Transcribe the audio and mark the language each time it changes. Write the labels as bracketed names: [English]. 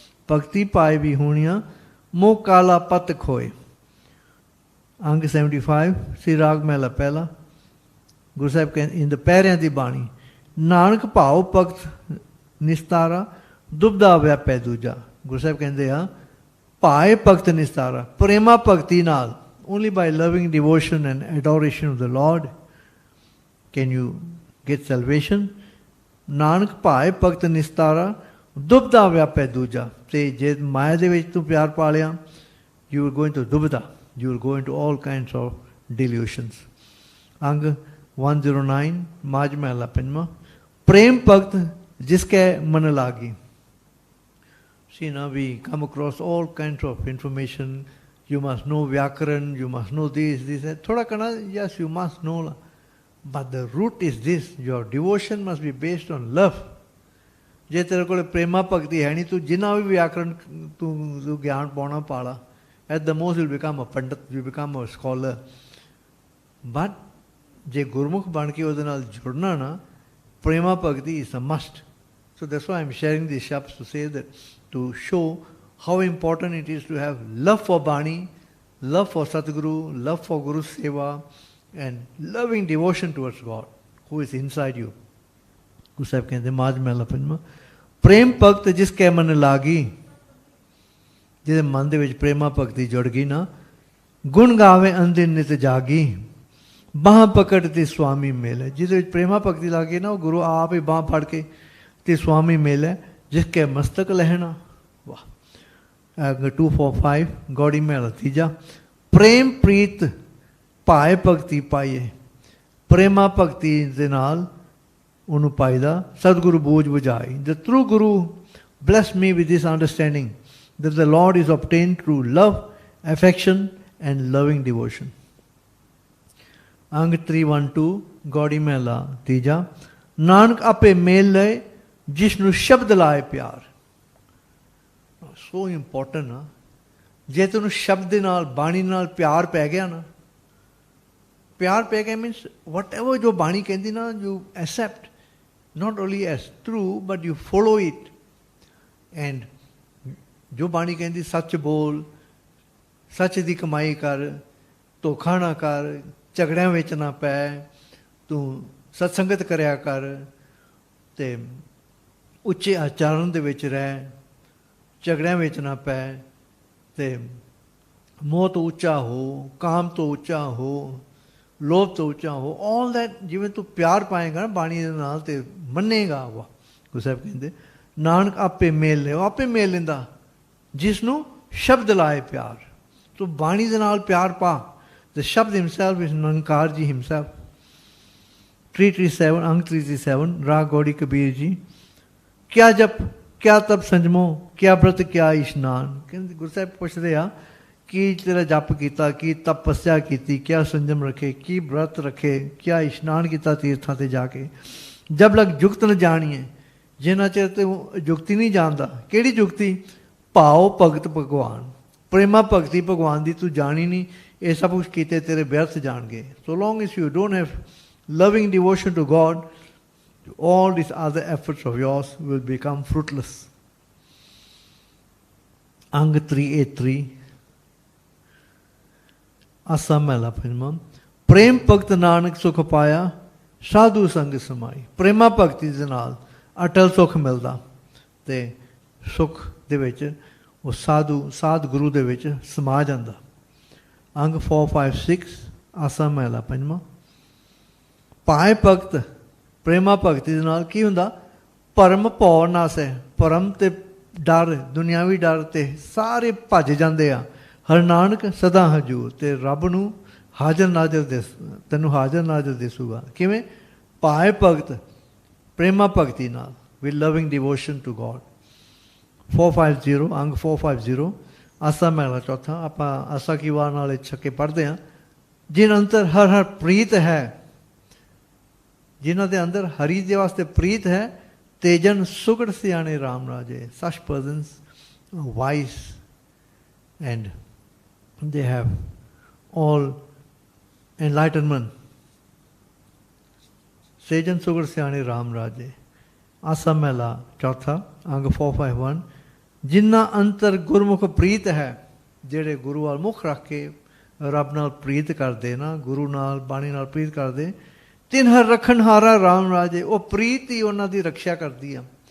[Punjabi] ਭਗਤੀ ਪਾਏ ਵੀ ਹੋਣੀਆਂ, ਮੋਹ ਕਾਲਾ ਪਤ ਖੋਏ। ਅੰਗ 75, ਸ੍ਰੀ ਰਾਗ ਮਹਿਲਾ ਪਹਿਲਾ। ਗੁਰੂ ਸਾਹਿਬ ਕਹਿੰਦੇ ਇਨ ਦ ਪੈਰਿਆਂ ਦੀ ਬਾਣੀ, ਨਾਨਕ ਭਾਵ ਭਗਤ ਨਿਸਤਾਰਾ ਦੁਬਦਾ ਵਿਆਪੈ ਦੂਜਾ। ਗੁਰੂ ਸਾਹਿਬ ਕਹਿੰਦੇ ਆ ਭਾਏ ਭਗਤ ਨਿਸਤਾਰਾ, ਪ੍ਰੇਮਾ ਭਗਤੀ ਨਾਲ, [English] only by loving devotion and adoration of the Lord can you get salvation. [Punjabi] Nanak ਭਾਏ ਭਗਤ ਨਿਸਤਾਰਾ ਦੁਬਦਾ ਵਿਆਪੈ ਦੂਜਾ। ਤੇ ਜੇ ਮਾਇਆ ਦੇ ਵਿੱਚ ਤੂੰ ਪਿਆਰ ਪਾ ਲਿਆ, [English] you will go into ਦੁਬਦਾ, you will go into all kinds of delusions. [Punjabi] ਅੰਗ 109 ਮਾਝ ਮਹਿਲਾ ਪੰਜਵਾਂ, ਪ੍ਰੇਮ ਭਗਤ ਜਿਸਕੇ ਮਨ ਲਾਗੀ। [English] See, now we come across all kinds of information. You must know Vyakaran, you must know this, that. Thoda kana, yes, you must know. But the root is this, your devotion must be based on love. [Punjabi] ਜੇ ਤੇਰੇ ਕੋਲ ਪ੍ਰੇਮਾ ਭਗਤੀ ਹੈ ਨਹੀਂ, ਤੂੰ ਜਿੰਨਾ ਵੀ ਵਿਆਕਰਨ ਤੂੰ ਗਿਆਨ ਪਾਉਣਾ ਪਾਲਾ, [English] At the most you become a pandit, you become a scholar. [Punjabi] But ਜੇ ਗੁਰਮੁਖ ਬਣ ਕੇ ਉਹਦੇ ਨਾਲ ਜੁੜਨਾ ਨਾ, ਪ੍ਰੇਮਾ ਭਗਤੀ [English] Is a must. So that's why I'm sharing these shabds to say that, to show how important it is to have love for Bani, love for Satguru, love for Guru Seva, and loving devotion towards God, who is inside you. [Punjabi] Guru Sahib ਕਹਿੰਦੇ ਮਾਝ ਮਹਿਲਾ ਪੰਜਵਾਂ, ਪ੍ਰੇਮ ਭਗਤ ਜਿਸ ਕੈ ਮਨ ਲਾਗੀ। ਜਿਹਦੇ ਮਨ ਦੇ ਵਿੱਚ ਪ੍ਰੇਮਾ ਭਗਤੀ ਜੁੜ ਗਈ ਨਾ, ਗੁਣ ਗਾਵੇ ਅੰਦਿਨ ਨਿਤ ਜਾਗੀ, ਬਾਂਹ ਪਕੜ ਤੇ ਸੁਆਮੀ ਮਿਲੇ। ਜਿਹਦੇ ਵਿੱਚ ਪ੍ਰੇਮਾ ਭਗਤੀ ਲੱਗ ਗਈ ਨਾ, ਉਹ ਗੁਰੂ ਆਪ ਹੀ ਬਾਂਹ ਫੜ ਕੇ ਤੇ ਸੁਆਮੀ ਮਿਲੇ, ਜਿਸ ਕੇ ਮਸਤਕ ਲਹਿਣਾ। ਵਾਹ। 245 ਗੌੜੀ ਮਹਿਲਾ ਤੀਜਾ, ਪ੍ਰੇਮ ਪ੍ਰੀਤ ਭਾਏ ਭਗਤੀ ਪਾਈਏ। ਪ੍ਰੇਮਾ ਭਗਤੀ ਦੇ ਨਾਲ ਉਹਨੂੰ ਪਾਈਦਾ, ਸਤਿਗੁਰੂ ਬੋਝ ਬੁਝਾਈ। [English] The true Guru blessed me with this understanding that the Lord is obtained through love, affection and loving devotion. [Punjabi] ਅੰਗ 312 ਗੌੜੀ ਮਹਿਲਾ ਤੀਜਾ, ਨਾਨਕ ਆਪੇ ਮੇਲ ਲਏ ਜਿਸ ਨੂੰ ਸ਼ਬਦ ਲਾਏ ਪਿਆਰ। [English] so important [Punjabi] ਨਾ, ਜੇ ਤੈਨੂੰ ਸ਼ਬਦ ਦੇ ਨਾਲ, ਬਾਣੀ ਨਾਲ ਪਿਆਰ ਪੈ ਗਿਆ ਨਾ, ਪਿਆਰ ਪੈ ਗਿਆ [English] means whatever [Punjabi] ਜੋ ਬਾਣੀ ਕਹਿੰਦੀ ਨਾ, [English] You accept not only as true but you follow it. [Punjabi] And ਜੋ ਬਾਣੀ ਕਹਿੰਦੀ ਸੱਚ ਬੋਲ, ਸੱਚ ਦੀ ਕਮਾਈ ਕਰ, ਧੋਖਾ ਨਾ ਕਰ, ਝਗੜਿਆਂ ਵਿੱਚ ਨਾ ਪੈ, ਤੂੰ ਸਤਸੰਗਤ ਕਰਿਆ ਕਰ, ਤੇ ਉੱਚੇ ਆਚਰਨ ਦੇ ਵਿੱਚ ਰਹਿ, ਝਗੜਿਆਂ ਵਿੱਚ ਨਾ ਪੈ, ਤੇ ਮੋਹ ਤੋਂ ਉੱਚਾ ਹੋ, ਕਾਮ ਤੋਂ ਉੱਚਾ ਹੋ, ਲੋਭ ਤੋਂ ਉੱਚਾ ਹੋ। [English] all that [Punjabi] ਜਿਵੇਂ ਤੂੰ ਪਿਆਰ ਪਾਏਗਾ ਨਾ ਬਾਣੀ ਦੇ ਨਾਲ, ਤੇ ਮੰਨੇਗਾ। ਵਾਹ। ਗੁਰੂ ਸਾਹਿਬ ਕਹਿੰਦੇ ਨਾਨਕ ਆਪੇ ਮੇਲ ਲੈ, ਉਹ ਆਪੇ ਮੇਲ ਲੈਂਦਾ ਜਿਸ ਨੂੰ ਸ਼ਬਦ ਲਾਏ ਪਿਆਰ। ਤੂੰ ਬਾਣੀ ਦੇ ਨਾਲ ਪਿਆਰ ਪਾ। [English] The Shabd himself is Nirankar Ji himself. [Punjabi] 337 ਅੰਗ 337 ਰਾਗ ਗੌੜੀ ਕਬੀਰ ਜੀ, ਕਿਆ ਜਪ ਕਿਆ ਤਪ ਸੰਜਮੋ, ਕਿਆ ਬ੍ਰਤ ਕਿਆ ਇਸ਼ਨਾਨ। ਕਹਿੰਦੇ ਗੁਰੂ ਸਾਹਿਬ ਪੁੱਛਦੇ ਆ, ਕੀ ਤੇਰਾ ਜਪ ਕੀਤਾ, ਕੀ ਤਪੱਸਿਆ ਕੀਤੀ, ਕਿਆ ਸੰਜਮ ਰੱਖੇ, ਕੀ ਬ੍ਰਤ ਰੱਖੇ, ਕਿਆ ਇਸ਼ਨਾਨ ਕੀਤਾ ਤੀਰਥਾਂ 'ਤੇ ਜਾ ਕੇ। ਜਬ ਲਗ ਜੁਗਤ ਨ ਜਾਣੀਏ, ਜਿੰਨਾ ਚਿਰ ਤੇ ਜੁਗਤੀ ਨਹੀਂ ਜਾਣਦਾ। ਕਿਹੜੀ ਜੁਗਤੀ? ਭਾਉ ਭਗਤ ਭਗਵਾਨ, ਪ੍ਰੇਮਾ ਭਗਤੀ ਭਗਵਾਨ ਦੀ ਤੂੰ ਜਾਣੀ ਨਹੀਂ, ਇਹ ਸਭ ਕੁਛ ਕੀਤੇ ਤੇਰੇ ਵਿਅਰਥ ਜਾਣਗੇ। [English] So long as you don't have loving devotion to God, all these other efforts of yours will become fruitless. [Punjabi] Ang 383 ਆਸਾ ਮਹਿਲਾ ਪੰਜਵਾਂ, ਪ੍ਰੇਮ ਭਗਤ ਨਾਨਕ ਸੁਖ ਪਾਇਆ, ਸਾਧੂ ਸੰਗ ਸਮਾਈ। ਪ੍ਰੇਮਾ ਭਗਤੀ ਦੇ ਨਾਲ ਅਟਲ ਸੁਖ ਮਿਲਦਾ, ਤੇ ਸੁਖ ਦੇ ਵਿੱਚ ਉਹ ਸਾਧ ਗੁਰੂ ਦੇ ਵਿੱਚ ਸਮਾ ਜਾਂਦਾ। ਅੰਗ 456 ਆਸਾ ਮਹਿਲਾ ਪੰਜਵਾਂ, ਭਾਏ ਭਗਤ ਪ੍ਰੇਮਾ ਭਗਤੀ ਦੇ ਨਾਲ ਕੀ ਹੁੰਦਾ? ਭਰਮ ਭਉ ਨਾਸੈ। ਭਰਮ ਤੇ ਡਰ, ਦੁਨਿਆਵੀ ਡਰ ਤੇ ਸਾਰੇ ਭੱਜ ਜਾਂਦੇ ਆ। ਹਰ ਨਾਨਕ ਸਦਾ ਹਜੂਰ, ਤੇ ਰੱਬ ਨੂੰ ਹਾਜ਼ਰ ਨਾਜ਼ਰ ਤੈਨੂੰ ਹਾਜ਼ਰ ਨਾਜ਼ਰ ਦਿਸੂਗਾ। ਕਿਵੇਂ? ਭਾਏ ਭਗਤ ਪ੍ਰੇਮਾ ਭਗਤੀ ਨਾਲ, [English] With loving devotion to God. [Punjabi] 450 ਅੰਗ 450 ਆਸਾ ਮਹਿਲਾ ਚੌਥਾ। ਆਪਾਂ ਆਸਾ ਕੀ ਵਾਰ ਨਾਲ ਛੱਕੇ ਪੜ੍ਹਦੇ ਹਾਂ। ਜਿਨ ਅੰਤਰ ਹਰ ਹਰ ਪ੍ਰੀਤ ਹੈ, ਜਿਨ੍ਹਾਂ ਦੇ ਅੰਦਰ ਹਰੀ ਦੇ ਵਾਸਤੇ ਪ੍ਰੀਤ ਹੈ, ਤੇਜਨ ਸੁਗੜ ਸਿਆਣੇ ਰਾਮ ਰਾਜੇ। [English] Such persons are wise and they have all enlightenment. [Punjabi] ਤੇਜਨ ਸੁਗੜ ਸਿਆਣੇ ਰਾਮ ਰਾਜੇ। ਆਸਾ ਮਹਿਲਾ ਚੌਥਾ ਅੰਗ 451 ਜਿਨ੍ਹਾਂ ਅੰਤਰ ਗੁਰਮੁਖ ਪ੍ਰੀਤ ਹੈ, ਜਿਹੜੇ ਗੁਰੂ ਵੱਲ ਮੁੱਖ ਰੱਖ ਕੇ ਰੱਬ ਨਾਲ ਪ੍ਰੀਤ ਕਰਦੇ ਨਾ, ਗੁਰੂ ਨਾਲ ਬਾਣੀ ਨਾਲ ਪ੍ਰੀਤ ਕਰਦੇ, ਤਿਨ ਹਰ ਰਖਣ ਹਾਰਾ ਰਾਮ ਰਾਜੇ, ਉਹ ਪ੍ਰੀਤ ਹੀ ਉਹਨਾਂ ਦੀ ਰੱਖਿਆ ਕਰਦੀ ਆ।